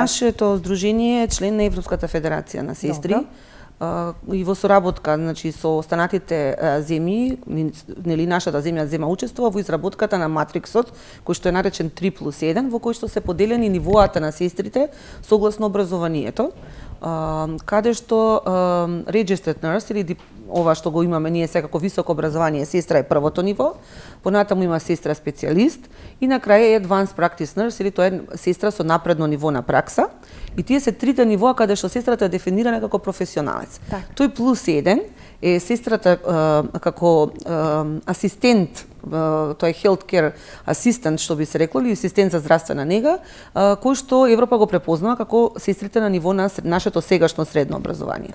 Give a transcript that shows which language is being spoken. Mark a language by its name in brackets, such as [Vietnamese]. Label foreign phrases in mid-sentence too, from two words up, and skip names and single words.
[Macedonian] Нашето здружение е член на Европската федерација на сестри и во соработка, значи со останатите земји, нели нашата земја зема учество во изработката на матриксот, кој што е наречен 3+1, во кој што се поделени нивоата на сестрите согласно образованието, каде што [English] registered nurse [Macedonian] или ова што го имаме ние секако високо образование, сестра е првото ниво, понатаму има сестра специјалист и на крај е [English] advanced practice nurse [Macedonian] или тоа е сестра со напредно ниво на пракса. И тие се трите нивоа каде што сестрата е дефинирана како професионалец. Тој +1 е сестрата како асистент, тоа е [English] healthcare assistant [Macedonian] што би се рекло, или асистент за здравствена нега, кој што Европа го препознава како сестрите на ниво на нашето сегашно средно образование.